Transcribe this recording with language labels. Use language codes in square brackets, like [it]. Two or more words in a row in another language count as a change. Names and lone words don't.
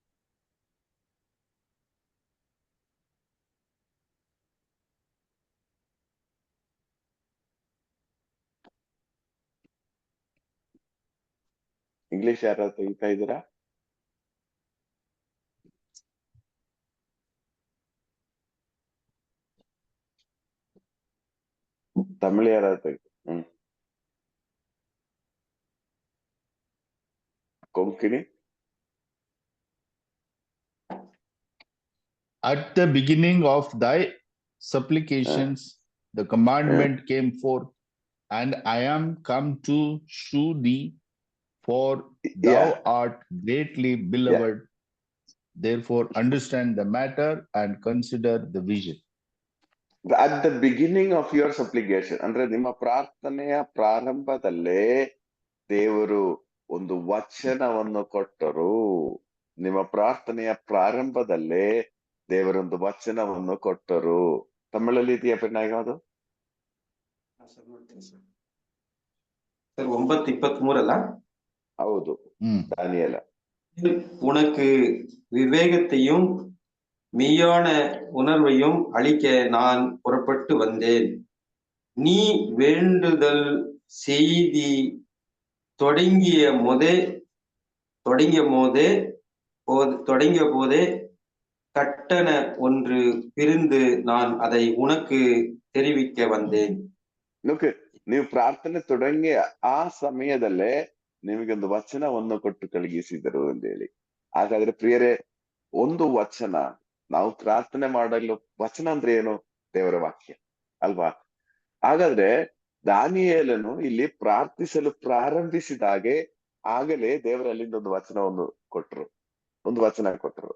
[kn] ಇಂಗ್ಲಿಷ್ ಯಾರು ತೆಗಿತಾ ಇದ್ದೀರಾ? ತಮಿಳ್ ಯಾರು ತೆಗಿ? ಕೊಂಕಣಿ. [en] At the beginning of thy supplications, the commandment came forth, and I am come to shew thee, for thou art greatly beloved. Therefore, understand the matter and consider the vision. At the beginning of your supplication, [kn] ಅಂದ್ರೆ ನಿಮ್ಮ ಪ್ರಾರ್ಥನೆಯ ಪ್ರಾರಂಭದಲ್ಲೇ ದೇವರು ಒಂದು ವಚನವನ್ನು ಕೊಟ್ಟರು. ನಿಮ್ಮ ಪ್ರಾರ್ಥನೆಯ ಪ್ರಾರಂಭದಲ್ಲೇ ದೇವರೊಂದು ವಚನವನ್ನು ಕೊಟ್ಟರು. ತಮಿಳಲ್ಲಿ ಇದೆಯಾ ಪೆನ್ನಾಗ ಅದು? ಸರ್ 9:23 ಅಲ್ಲ? ಹೌದು, ದಾನಿಯೇಲ. [ta] உனக்கு விவேகத்தையும் மெய்யான உணர்வையும் அளிக்க நான் புறப்பட்டு வந்தேன். நீ வேண்டுதல் செய்தி தொடங்கிய போதே கட்டண ஒன்று பிரிந்து நான் அதை உனக்கு தெரிவிக்க வந்தேன். [kn] ನೀವು ಪ್ರಾರ್ಥನೆ ತೊಡಗಿ ಆ ಸಮಯದಲ್ಲೇ ನಿಮಗೊಂದು ವಚನವನ್ನು ಕೊಟ್ಟು ಕಳುಹಿಸಿದರು ಅಂತ ಹೇಳಿ. ಹಾಗಾದ್ರೆ ಪ್ರಿಯರೇ, ಒಂದು ವಚನ, ನಾವು ಪ್ರಾರ್ಥನೆ ಮಾಡಲು ವಚನ ಅಂದ್ರೆ ಏನು? ದೇವರ ವಾಕ್ಯ ಅಲ್ವಾ? ಹಾಗಾದ್ರೆ ದಾನಿಯೇಲನು ಇಲ್ಲಿ ಪ್ರಾರ್ಥಿಸಲು ಪ್ರಾರಂಭಿಸಿದಾಗೆ ಆಗಲೇ ದೇವರಲ್ಲಿಂದ ಒಂದು ವಚನವನ್ನು ಕೊಟ್ಟರು, ಒಂದು ವಚನ ಕೊಟ್ಟರು.